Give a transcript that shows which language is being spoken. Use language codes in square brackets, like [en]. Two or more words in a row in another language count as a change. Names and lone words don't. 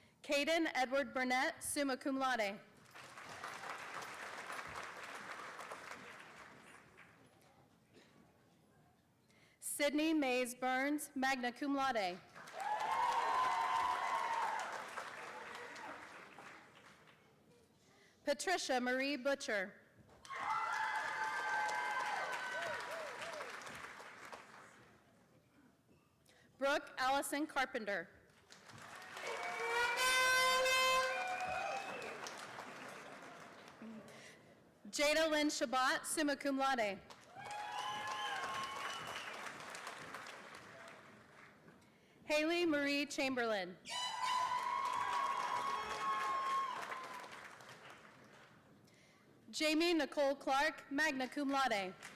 [en] Caden Edward Burnett, [la] summa cum laude. [en] Sydney Mays Burns, [la] magna cum laude. [en] Patricia Marie Butcher. Brooke Allison Carpenter. Jada Lynn Shabbat, [la] summa cum laude. [en] Haley Marie Chamberlain. Jamie Nicole Clark, [la] magna cum laude.